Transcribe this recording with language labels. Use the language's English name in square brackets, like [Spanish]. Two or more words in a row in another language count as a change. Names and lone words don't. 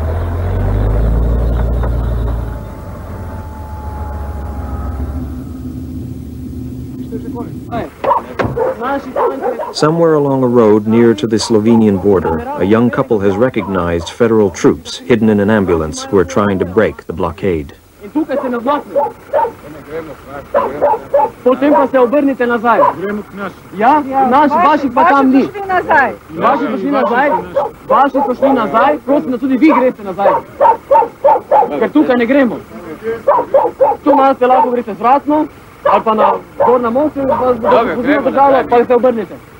[English] Somewhere along a road near to the Slovenian border, a young couple has recognized federal troops hidden in an ambulance who are trying to break the blockade. [Slovenian] Potem pa se obrnite nazaj. Ja, naši, vaši pa tam ni. Vaši so šli nazaj, vaši so šli nazaj, prosim, da tudi vi greste nazaj. Ker tukaj ne gremo. Tu malo ste lahko greste zvratno, ali pa na gor na most, vas bo držalo, pa se obrnite.